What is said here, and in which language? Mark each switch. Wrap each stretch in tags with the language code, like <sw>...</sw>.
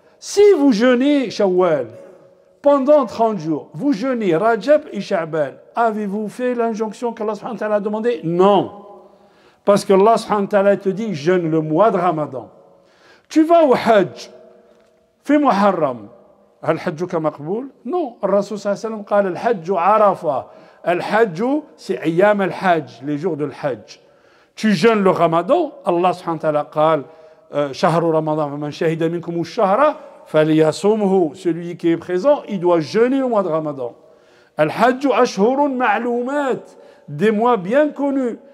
<fr>Si vous jeûnez Shawwal, pendant 30 jours, vous jeûnez Rajab et Sha'ban, avez-vous fait l'injonction qu'Allah subhanahu wa ta'ala a demandé? Non. Parce que Allah subhanahu wa ta'ala te dit, jeûne le mois de Ramadan. Tu vas au Hajj, fais Muharram.</fr> <ar>هل حجك مقبول؟ Non. الرسول صلى الله عليه وسلم قال الحج عرفة.</ar> <fr>الحج c'est</fr> <ar>أيام الحج,</ar> <fr>les jours de l'Hajj. Tu jeûnes le Ramadan,</fr> <ar>Allah subhanahu wa ta'ala قال شهر رمضان فمن شهد منكم الشهر فليصومه.</ar> <fr>Celui qui est présent, il doit jeûner le mois de Ramadan.</fr> <ar>الحج أشهر معلومات,</ar> <fr>des mois bien connus.</fr>